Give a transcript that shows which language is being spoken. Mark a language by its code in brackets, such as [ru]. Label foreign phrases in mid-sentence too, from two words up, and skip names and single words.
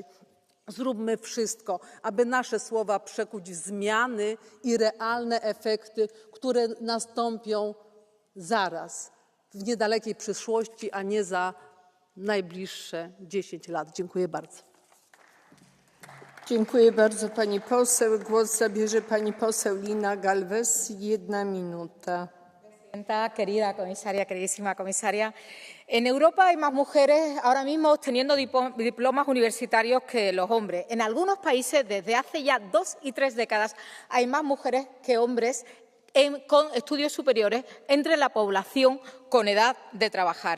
[pl] Zróbmy wszystko, aby nasze słowa przekuć w zmiany i realne efekty, które nastąpią zaraz, w niedalekiej przyszłości, a nie za najbliższe 10 lat. Dziękuję bardzo. Dziękuję bardzo pani poseł. Głos zabierze pani poseł Lina Galvez. 1 minuta. [es] Querida comisaria, queridísima comisaria, en Europa hay más mujeres ahora mismo teniendo diplomas universitarios que los hombres. En algunos países, desde hace ya 2 y 3 décadas, hay más mujeres que hombres con estudios superiores entre la población con edad de trabajar.